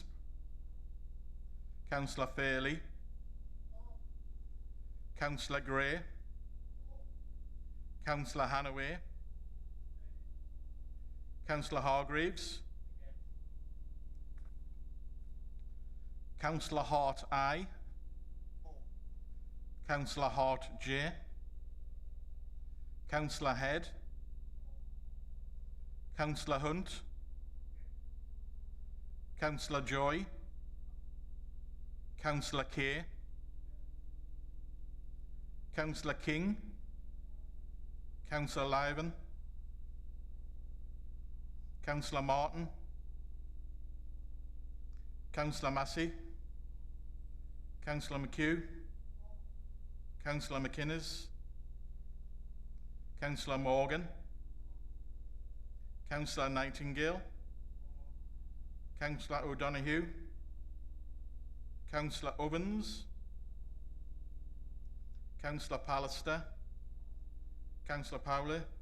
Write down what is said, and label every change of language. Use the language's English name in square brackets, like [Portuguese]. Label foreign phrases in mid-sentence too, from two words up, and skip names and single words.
[English] Councillor Fairley. Councillor Gray. Councillor Hannaway. Councillor Hargreaves. Councillor Hart I. Councillor Hart J. Councillor Head. Councillor Hunt. Councillor Joy. Councillor Kay. Councillor King. Councillor Lyven. Councillor Martin. Councillor Massey. Councillor McHugh. Councillor McInnes, Councillor Morgan, Councillor Nightingale, Councillor O'Donoghue, Councillor Ovens, Councillor Pallister, Councillor Powley,